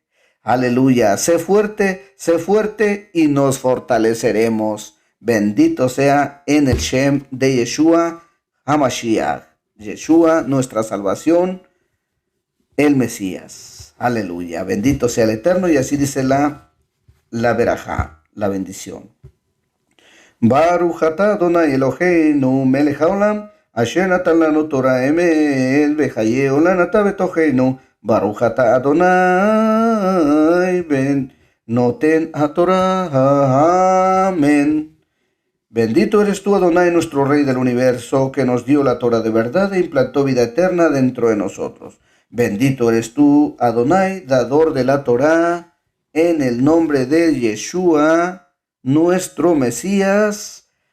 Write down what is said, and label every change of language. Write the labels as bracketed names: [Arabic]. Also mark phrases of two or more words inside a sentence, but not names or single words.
[Spanish] Aleluya, sé fuerte y nos fortaleceremos. Bendito sea en el Shem de Yeshua HaMashiach. Yeshua, nuestra salvación, el Mesías. Aleluya, bendito sea el Eterno. Y así dice la verajá, la bendición. [Hebrew] ברוך אתה אדוני אלוהינו מלך העולם אשר נתן לנו תורה אמת וחיי עולם אתה בתוכנו. ברוך אתה אדוני בן נותן התורה. [Spanish] Amén. Bendito eres tú, Adonai, nuestro Rey del universo, que nos dio la Torah de verdad e implantó vida eterna dentro de nosotros. Bendito eres tú, Adonai, dador de la Torah, en el nombre de Yeshua, nuestro Mesías.